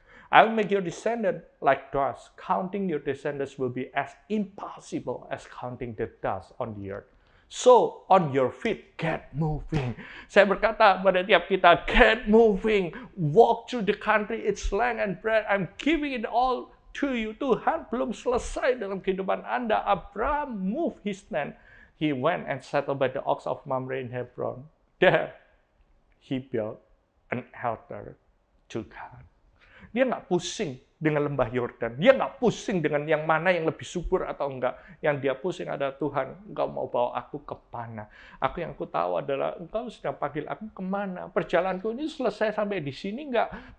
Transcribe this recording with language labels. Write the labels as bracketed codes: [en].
[en] I will make your descendant like dust. Counting your descendants will be as impossible as counting the dust on the earth. So, on your feet, get moving. [id] Saya berkata pada tiap kita, [en] get moving. Walk through the country, its land and bread. I'm giving it all to you. [id] Tuhan belum selesai dalam kehidupan Anda. [en] Abraham moved his land. He went and settled by the oaks of Mamre in Hebron. There, he built an altar to God. [id] Dia nggak pusing dengan lembah Yordan. Dia nggak pusing dengan yang mana yang lebih subur atau enggak. Yang dia pusing adalah Tuhan, engkau mau bawa aku ke mana? Yang aku tahu adalah engkau sudah panggil aku kemana? Perjalananku ini selesai sampai di sini enggak?